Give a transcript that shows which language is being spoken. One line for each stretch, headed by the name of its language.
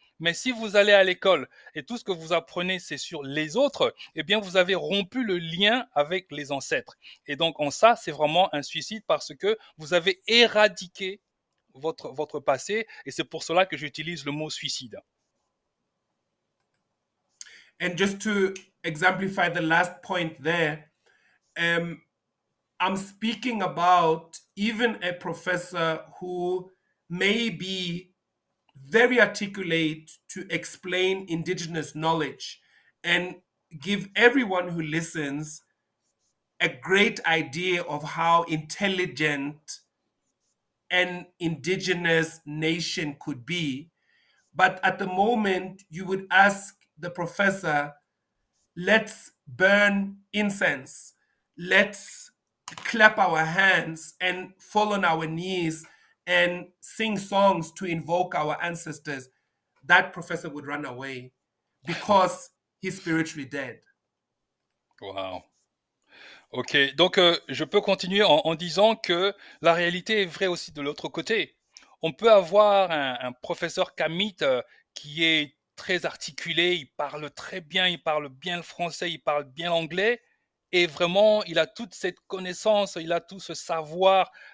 French: Mais si vous allez à l'école et tout ce que vous apprenez, c'est sur les autres, eh bien, vous avez rompu le lien avec les ancêtres. Et donc, en ça, c'est vraiment un suicide parce que vous avez éradiqué votre passé. Et c'est pour cela que j'utilise le mot suicide.
English: And just to exemplify the last point there, I'm speaking about even a professor who may be very articulate to explain indigenous knowledge and give everyone who listens a great idea of how intelligent an indigenous nation could be. But at the moment, you would ask the professor, let's burn incense, let's clap our hands and fall on our knees and sing songs to invoke our ancestors, that professor would run away because he's spiritually dead. Wow.
French: Ok, donc je peux continuer en disant que la réalité est vraie aussi de l'autre côté. On peut avoir un professeur Kamit qui est très articulé, il parle très bien, il parle bien le français, il parle bien l'anglais, et vraiment, il a toute cette connaissance, il a tout ce savoir